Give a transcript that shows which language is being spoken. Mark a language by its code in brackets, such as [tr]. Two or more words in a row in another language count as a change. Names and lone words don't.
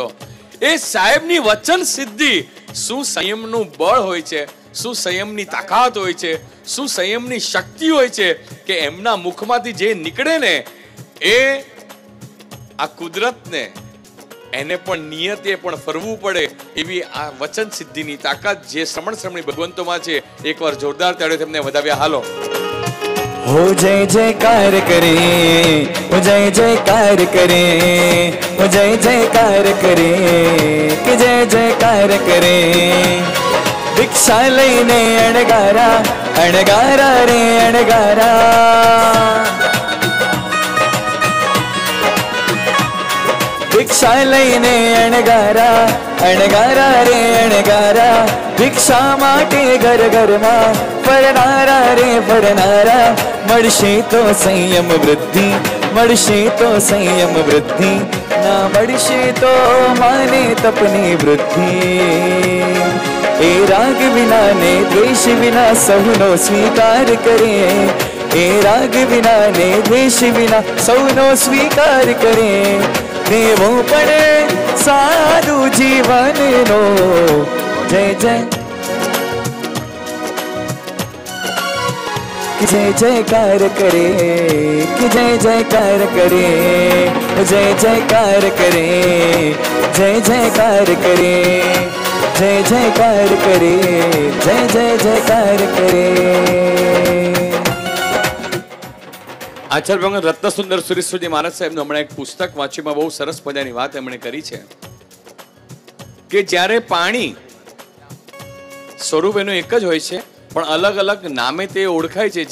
[gu] એ સાહેબની વચન સિદ્ધિ, શું સંયમનું બળ હોય છે, શું સંયમની તાકાત હોય છે, શું સંયમની શક્તિ હોય છે કે એમના મુખમાંથી જે નીકળે ને એ આ કુદરતને એને પણ નિયતે પણ ફરવું પડે એવી આ વચન સિદ્ધિની તાકાત જે શ્રમણ શ્રમણી ભગવંતોમાં છે. એકવાર જોરદાર તાળીઓ તેમને વધાવ્યા. હાલો [hi] हो जय जयकार करे, हो जय जयकार करे, हो जय जयकार करे, कि जय जयकार करे. [gu] ભિક્ષા લઈને અણગારા, અણગારા રે અણગારા. ભિક્ષા લઈને અણગારા, અણગારા રે અણગારા. भिक्षा માટે ઘર ઘરમાં ફરનારા રે ફરનારા. મળશે તો સંયમ વૃદ્ધિ, મળશે તો સંયમ વૃદ્ધિ, ના મળશે તો માને તપની વૃદ્ધિ. એ રાગ વિના ને દ્વેષ વિના સૌનો સ્વીકાર કરે, એ રાગ વિના ને દ્વેષ વિના સૌનો સ્વીકાર કરે. દેવો પણ સારું જીવનનો જય જય, [hi] कि जय जयकार करे, कि जय जयकार करे, जय जयकार करे, जय जयकार करे, जय जयकार करे, जय जय जयकार करे. [gu] આચાર્ય ભગવાન રત્નસુંદર સુરેશ્વરજી મહારાજ સાહેબનું હમણાં એક પુસ્તક વાંચ્યું, બહુ સરસ મજાની વાત એમણે કરી છે કે જ્યારે પાણી સ્વરૂપ એનું એક જ હોય છે પણ અલગ અલગ નામે તે ઓળખાય છે.